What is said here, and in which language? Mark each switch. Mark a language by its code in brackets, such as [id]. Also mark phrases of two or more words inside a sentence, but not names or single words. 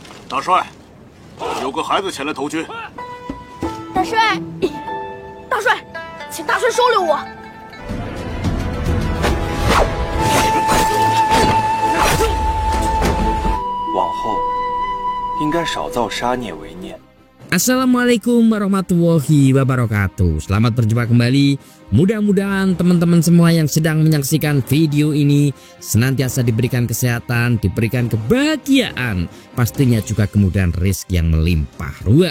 [zh] 大帅，有个孩子前来投军。大帅，大帅，请大帅收留我。往后应该少造杀孽为念。 [ar] السلام عليكم ورحمة الله وبركاته. [id] Selamat berjumpa kembali. Mudah-mudahan teman-teman semua yang sedang menyaksikan video ini senantiasa diberikan kesehatan, diberikan kebahagiaan, pastinya juga kemudahan rezeki yang melimpah ruah.